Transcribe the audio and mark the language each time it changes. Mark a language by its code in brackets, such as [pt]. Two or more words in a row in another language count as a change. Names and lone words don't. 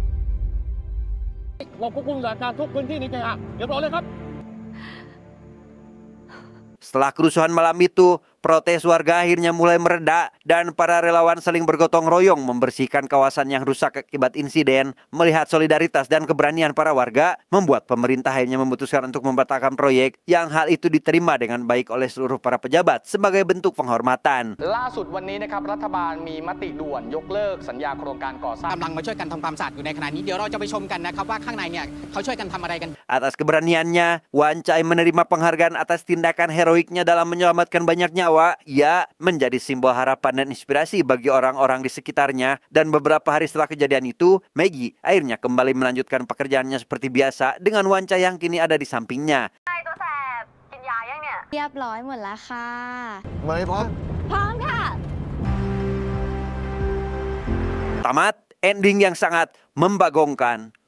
[id] Setelah kerusuhan malam itu, protes warga akhirnya mulai mereda dan para relawan saling bergotong royong membersihkan kawasan yang rusak akibat insiden. Melihat solidaritas dan keberanian para warga, membuat pemerintah akhirnya memutuskan untuk membatalkan proyek, yang hal itu diterima dengan baik oleh seluruh para pejabat sebagai bentuk penghormatan. [th] ล่าสุดวันนี้นะครับรัฐบาลมีมติด่วนยกเลิกสัญญาโครงการก่อสร้าง กำลังมาช่วยกันทำความสะอาดอยู่ในขณะนี้เดี๋ยวเราจะไปชมกันนะครับว่าข้างในเนี่ยเขาช่วยกันทำอะไรกัน [id] Atas keberaniannya, Wancai menerima penghargaan atas tindakan heroiknya dalam menyelamatkan banyak nyawa. Ia menjadi simbol harapan dan inspirasi bagi orang-orang di sekitarnya. Dan beberapa hari setelah kejadian itu, Maggie akhirnya kembali melanjutkan pekerjaannya seperti biasa dengan Wancai yang kini ada di sampingnya. [th] เรียบร้อยหมดแล้วค่ะ พร้อม ค่ะ [id] Tamat ending yang sangat membagongkan.